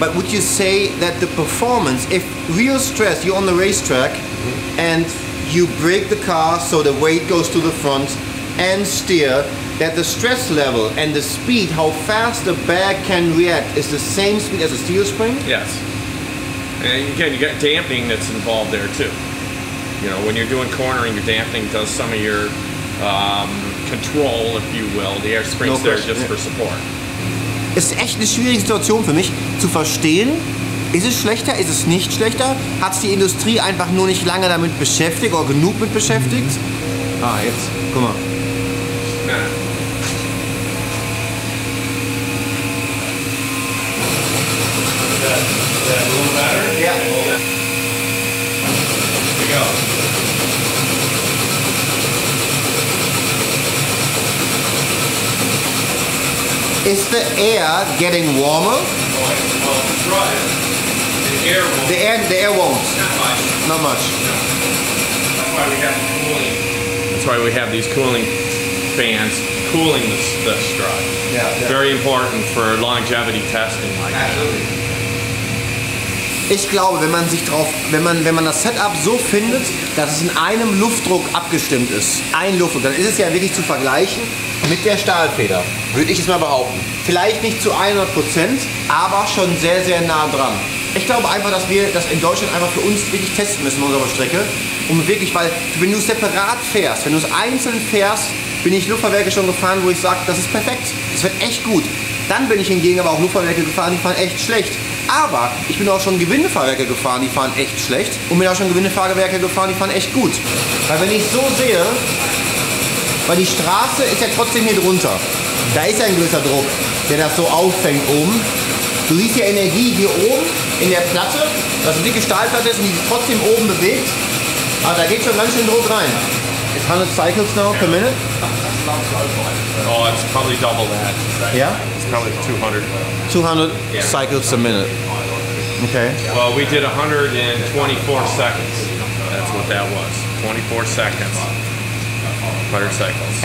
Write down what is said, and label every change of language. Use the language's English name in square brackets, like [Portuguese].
[English] But would you say that the performance, if real stress, you're on the racetrack and you brake the car so the weight goes to the front and steer, that the stress level and the speed, how fast the bag can react, is the same speed as a steel spring? Yes. And again, you got dampening that's involved there too. You know, when you're doing cornering, your dampening does some of your control, if you will. The air spring's there just for support. [German] Es ist echt eine schwierige Situation für mich zu verstehen. Ist es schlechter? Ist es nicht schlechter? Hat sich die Industrie einfach nur nicht lange damit beschäftigt oder genug mit beschäftigt? Ah, jetzt. Guck mal. [English] Yeah. Is that a little better? Yeah. Here we go. Is the air getting warmer? Well, try it. The air won't. The air won't. Not much. Not much. That's why we have cooling. That's why we have these cooling fans cooling the strut. Yeah. Very important for longevity testing like that. [German] Ich glaube, wenn man das Setup so findet, dass es in einem Luftdruck abgestimmt ist, ein Luftdruck, dann ist es ja wirklich zu vergleichen mit der Stahlfeder, würde ich es mal behaupten. Vielleicht nicht zu 100%, aber schon sehr, sehr nah dran. Ich glaube einfach, dass wir das in Deutschland einfach für uns wirklich testen müssen auf unserer Strecke. Um wirklich, weil wenn du separat fährst, wenn du es einzeln fährst, bin ich Luftfahrwerke schon gefahren, wo ich sage, das ist perfekt, das wird echt gut. Dann bin ich hingegen aber auch Luftfahrwerke gefahren, die fahren echt schlecht. Aber ich bin auch schon Gewindefahrwerke gefahren, die fahren echt schlecht. Und bin auch schon Gewindefahrwerke gefahren, die fahren echt gut. Weil wenn ich so sehe, weil die Straße ist ja trotzdem hier drunter. Da ist ja ein gewisser Druck, der das so auffängt oben. Du siehst ja Energie hier oben in der Platte, dass eine dicke Stahlplatte ist und die sich trotzdem oben bewegt. Aber da geht schon ganz schön Druck rein. [English] It's 100 cycles now per minute. Oh, it's probably double that. Yeah? It's probably 200. 200 cycles a minute. Okay. Well, we did 124 seconds. That's what that was. 24 seconds. 100 cycles.